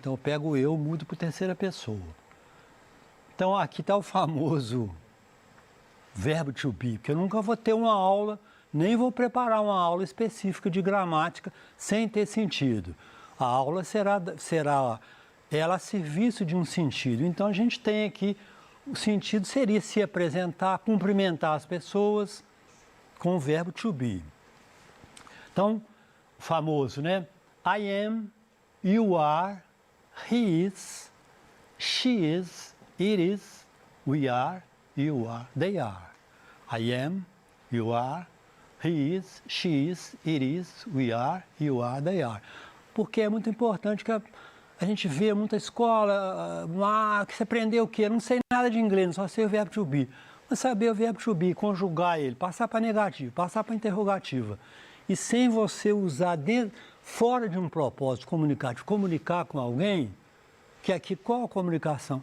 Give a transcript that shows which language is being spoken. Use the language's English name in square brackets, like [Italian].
[Portuguese] Então eu pego eu, mudo para terceira pessoa. Então aqui está o famoso verbo to be, porque eu nunca vou ter uma aula, nem vou preparar uma aula específica de gramática sem ter sentido. A aula será ela a serviço de um sentido. Então a gente tem aqui, o sentido seria se apresentar, cumprimentar as pessoas com o verbo to be. Então, o famoso, né? [English] I am, you are, he is, she is, it is, we are, you are, they are. I am, you are, he is, she is, it is, we are, you are, they are. [Portuguese] Porque é muito importante que a gente vê muita escola, que você aprendeu o quê? Não sei nada de inglês, só sei o verbo to be. Mas saber o verbo to be, conjugar ele, passar para negativo, passar para interrogativa. E sem você usar fora de um propósito comunicativo, comunicar com alguém, que aqui qual a comunicação?